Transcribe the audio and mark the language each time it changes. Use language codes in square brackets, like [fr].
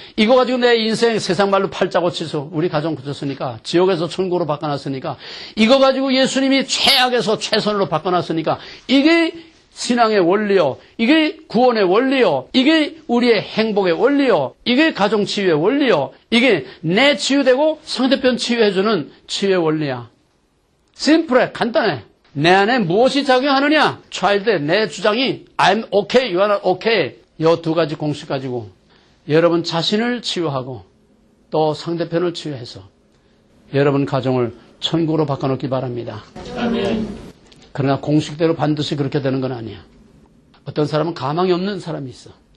[ko] 이거 가지고 내 인생 세상 말로 팔자 고치소. 우리 가정 고쳤으니까 지옥에서 천국으로 바꿔놨으니까 이거 가지고 예수님이 최악에서 최선으로 바꿔놨으니까 이게 신앙의 원리요. 이게 구원의 원리요. 이게 우리의 행복의 원리요. 이게 가정 치유의 원리요. 이게 내 치유되고 상대편 치유해주는 치유의 원리야. 심플해. 간단해. 내 안에 무엇이 작용하느냐? 차일드의 내 주장이 [en] I'm okay, you are okay. [ko] 이 두 가지 공식 가지고 여러분 자신을 치유하고 또 상대편을 치유해서 여러분 가정을 천국으로 바꿔놓기 바랍니다. 아멘. 그러나 공식대로 반드시 그렇게 되는 건 아니야. 어떤 사람은 가망이 없는 사람이 있어.